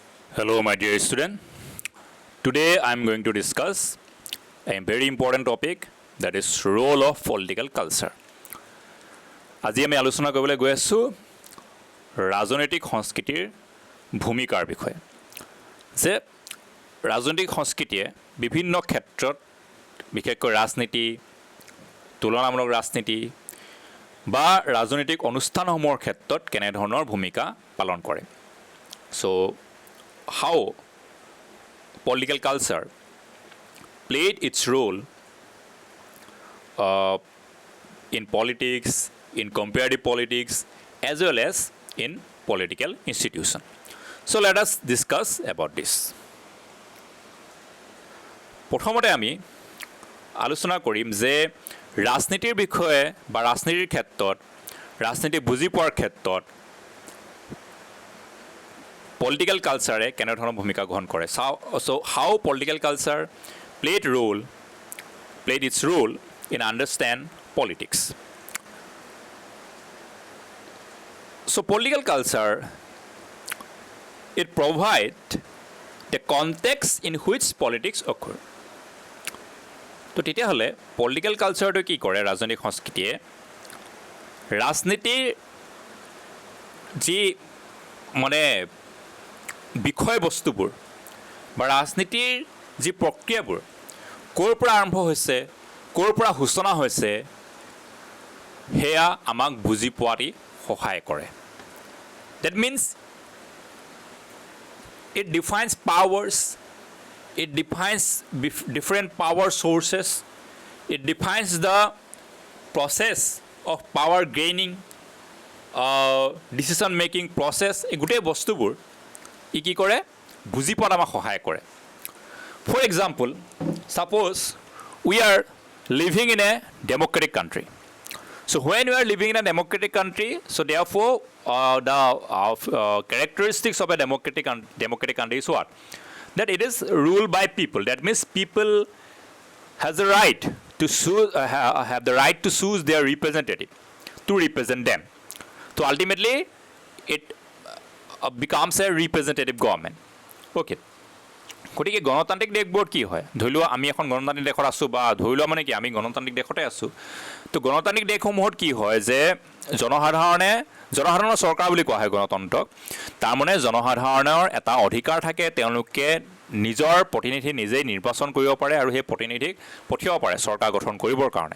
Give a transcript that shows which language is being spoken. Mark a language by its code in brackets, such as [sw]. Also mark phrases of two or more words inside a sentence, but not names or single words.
[en] Hello, my dear student. Today I am going to discuss a very important topic, that is role of political culture. [as] আজি আমি আলোচনা কৰিবলৈ গৈ আছো ৰাজনৈতিক সংস্কৃতিৰ ভূমিকাৰ বিষয়ে। যে ৰাজনৈতিক সংস্কৃতিয়ে বিভিন্ন ক্ষেত্ৰত বিশেষকৈ ৰাজনীতি, তুলনামূলক ৰাজনীতি বা ৰাজনৈতিক অনুষ্ঠানসমূহৰ ক্ষেত্ৰত কেনে ধৰণৰ ভূমিকা পালন কৰে। [en] So how political culture played its role in politics, in comparative politics, as well as in political institution. So let us discuss about this. [as] প্ৰথমতে আমি আলোচনা কৰিম যে ৰাজনীতিৰ বিষয়ে বা ৰাজনীতিৰ ক্ষেত্ৰত ৰাজনীতি বুজি পোৱাৰ ক্ষেত্ৰত [en] political culture [as] কেনে ধৰণৰ ভূমিকা গ্ৰহণ কৰে। [en] So how political culture played its role in understand politics. So political culture, it provide the context in which politics occur. [as] তো তেতিয়াহ'লে [en] political cultureটো [as] কি কৰে ৰাজনৈতিক সংস্কৃতিয়ে ৰাজনীতিৰ যি মানে বিষয়বস্তুবোৰ বা ৰাজনীতিৰ যি প্ৰক্ৰিয়াবোৰ ক'ৰ পৰা আৰম্ভ হৈছে, ক'ৰ পৰা সূচনা হৈছে, সেয়া আমাক বুজি পোৱাত সহায় কৰে। [en] That means it defines powers, it defines different power sources, it defines the process of power gaining, decision making process, [as] এই গোটেই বস্তুবোৰ ই কি কৰে বুজি পোৱাত আমাক সহায় কৰে। [en] For example, suppose we are living in a democratic country. So when we are living in a democratic country, so therefore the characteristics of a democratic country is what? That it is ruled by people. That means people has the right to have the right to choose their representative to represent them. So ultimately it becomes a representative government. Okay. [as] গতিকে গণতান্ত্ৰিক দেশবোৰ কি হয়, ধৰি লোৱা আমি এখন গণতান্ত্ৰিক দেশত আছোঁ বা ধৰি লোৱা মানে কি আমি গণতান্ত্ৰিক দেশতে আছোঁ। তো গণতান্ত্ৰিক দেশসমূহত কি হয় যে জনসাধাৰণৰ চৰকাৰ বুলি কোৱা হয় গণতন্ত্ৰক। তাৰমানে জনসাধাৰণৰ এটা অধিকাৰ থাকে, তেওঁলোকে নিজৰ প্ৰতিনিধি নিজেই নিৰ্বাচন কৰিব পাৰে আৰু সেই প্ৰতিনিধিক পঠিয়াব পাৰে চৰকাৰ গঠন কৰিবৰ কাৰণে।